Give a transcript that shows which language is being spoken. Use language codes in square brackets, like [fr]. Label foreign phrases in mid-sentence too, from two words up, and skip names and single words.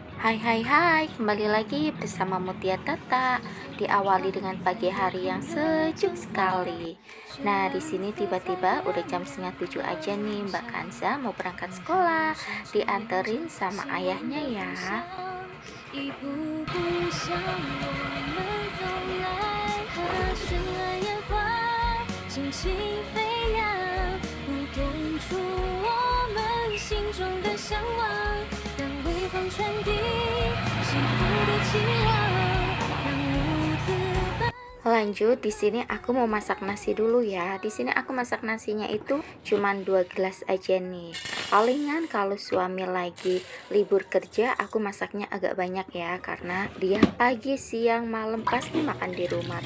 [id] Hai hai hai, kembali lagi bersama Mutia Tata. Diawali dengan pagi hari yang sejuk sekali. Nah, di sini tiba-tiba udah jam setengah 7 aja nih, Mbak Kanza mau berangkat sekolah. Dianterin sama ayahnya ya. [zh] 一步步向我们走来，和绚烂烟花尽情飞扬，舞动出我们心中的向往，让微风传递幸福的期望，让舞姿般。 [id] Lanjut, di sini aku mau masak nasi dulu ya. Di sini aku masak nasinya itu cuman 2 gelas aja nih. Palingan kalau suami lagi libur kerja, aku masaknya agak banyak ya, karena dia pagi, siang, malam pasti makan di rumah.